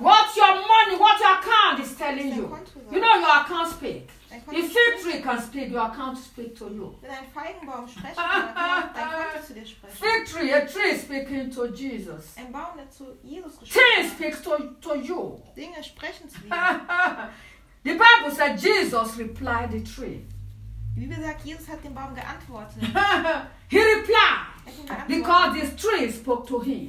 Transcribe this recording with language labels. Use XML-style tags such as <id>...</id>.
<en>What your money, what your account is telling you. You know your account speak. The fig tree can speak, your account speak to you.</en> <de>Wenn ein Feigenbaum sprechen kann, dein Konto zu dir sprechen.</de> <en>Fig tree, a tree speaking to Jesus.</en> <de>Ein Baum, der zu Jesus gesprochen hat.</de> <en>Tree speaks to you.</en> <de>Dinge sprechen zu dir.</de> <en>The Bible said Jesus replied the tree.</en> <de>Die Bibel sagt, Jesus hat dem Baum geantwortet.</de> <en>He replied. Because this tree spoke to him.</en>